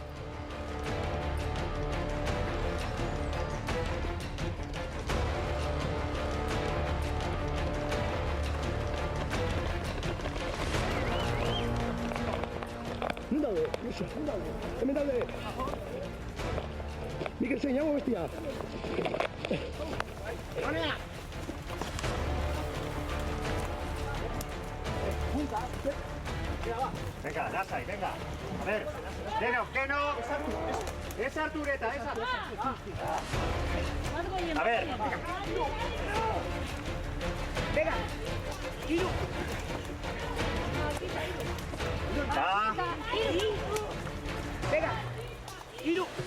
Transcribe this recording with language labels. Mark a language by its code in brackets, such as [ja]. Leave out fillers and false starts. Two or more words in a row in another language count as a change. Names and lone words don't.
[eu] Hemen daude! Mikel zein, hau bestia! [es] Venga, lasai, venga. A ver, que no. Esa altureta, esa. A ver. Venga. [eu] Iru. Va. [es] Venga. [eu] Iru.